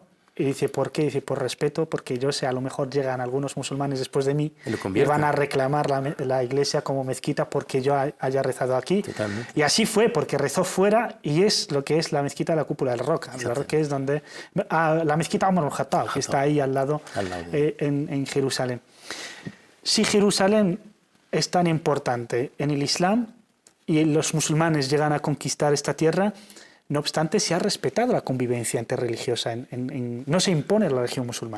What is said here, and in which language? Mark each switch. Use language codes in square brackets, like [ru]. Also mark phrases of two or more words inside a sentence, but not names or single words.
[es] Y dice, ¿por qué? Dice, por respeto, porque yo sé, a lo mejor llegan algunos musulmanes después de mí y van a reclamar la iglesia como mezquita porque yo haya rezado aquí. Totalmente. Y así fue, porque rezó fuera y es lo que es la mezquita de la cúpula del Roca. La Roca es donde... la mezquita Umar al-Khattab, que está ahí al lado. En Jerusalén. Si Jerusalén es tan importante en el Islam y los musulmanes llegan a conquistar esta tierra, no obstante, se ha respetado la convivencia interreligiosa. No se impone la religión musulmana.